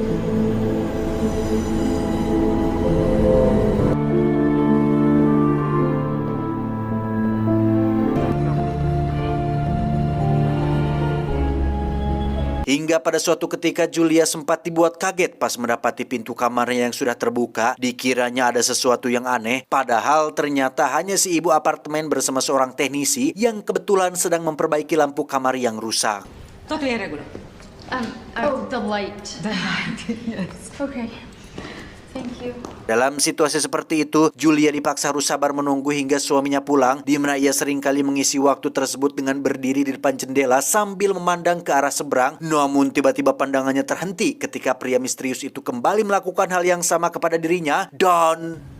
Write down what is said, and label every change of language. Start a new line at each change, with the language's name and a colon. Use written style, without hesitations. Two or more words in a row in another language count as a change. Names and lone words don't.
Indonesian: Hingga pada suatu ketika Julia sempat dibuat kaget pas mendapati pintu kamarnya yang sudah terbuka. Dikiranya ada sesuatu yang aneh, padahal ternyata hanya si ibu apartemen bersama seorang teknisi yang kebetulan sedang memperbaiki lampu kamar yang rusak.
Romanian: Totul e în regulă.
English: The light. Da, yes. Okay. Thank you.
Indonesian: Dalam situasi seperti itu, Julia dipaksa harus sabar menunggu hingga suaminya pulang, di mana ia seringkali mengisi waktu tersebut dengan berdiri di depan jendela sambil memandang ke arah seberang. Namun tiba-tiba pandangannya terhenti ketika pria misterius itu kembali melakukan hal yang sama kepada dirinya dan...